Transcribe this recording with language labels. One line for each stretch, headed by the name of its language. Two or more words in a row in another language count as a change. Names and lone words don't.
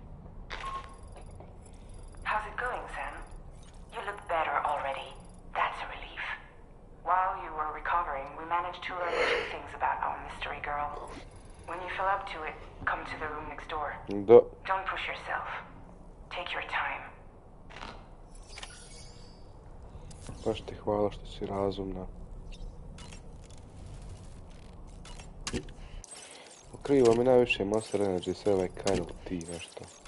English: How's it going, Sam? You look better already. That's a relief. While you were recovering, we managed to learn a few things about our mystery girl. When you feel up to it, come to the room next door.
Bosnian: Da.
English: Don't push yourself. Take your time.
Bosnian: Baš ti hvala što si razumna. Krivo mi najviše Monster Energy, sve ovaj Kyle ti nešto.